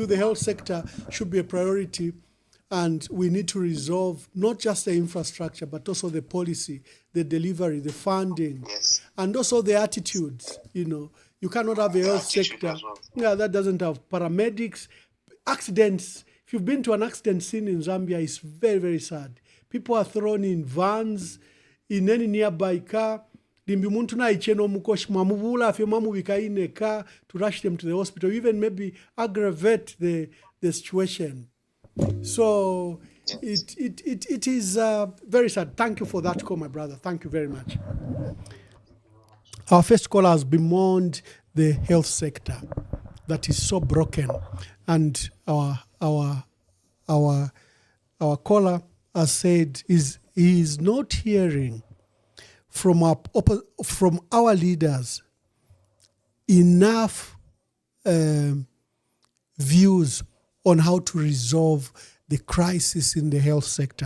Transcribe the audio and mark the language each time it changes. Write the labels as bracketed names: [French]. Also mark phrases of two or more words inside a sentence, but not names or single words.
[English] The health sector should be a priority, and we need to resolve not just the infrastructure, but also the policy, the delivery, the funding, and also the attitudes. You cannot have a health sector that doesn't have paramedics. Accidents. If you've been to an accident scene in Zambia, it's very, very sad. People are thrown in vans, in any nearby car. [Bemba] Limbi muntu na icheno mukoshi mwamuvula afye mwamuvika ine [English] car to rush them to the hospital, even maybe aggravate the situation. So it is very sad. Thank you for that call, my brother. Thank you very much. Our first caller has bemoaned the health sector that is so broken, and our caller has said he is not hearing from our leaders enough views on how to resolve the crisis in the health sector.